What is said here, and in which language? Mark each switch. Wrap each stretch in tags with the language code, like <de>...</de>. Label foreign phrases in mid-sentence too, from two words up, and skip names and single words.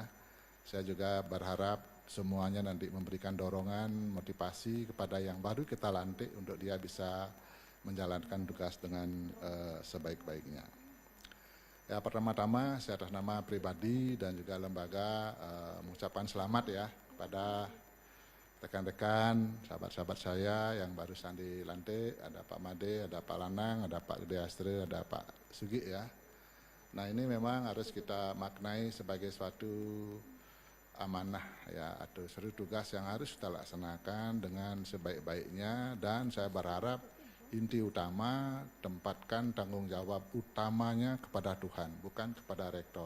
<id>Saya juga berharap semuanya nanti memberikan dorongan, motivasi kepada yang baru kita lantik untuk dia bisa menjalankan tugas dengan sebaik-baiknya. Ya, pertama-tama saya atas nama pribadi dan juga lembaga mengucapkan selamat ya pada rekan-rekan, sahabat-sahabat saya yang barusan dilantik, ada Pak Made, ada Pak Lanang, ada Pak Gede Astre, ada Pak Sugi ya. Nah, ini memang harus kita maknai sebagai suatu amanah ya, atau suatu tugas yang harus kita laksanakan dengan sebaik-baiknya, dan saya berharap inti utama tempatkan tanggung jawab utamanya kepada Tuhan, bukan kepada rektor.</id>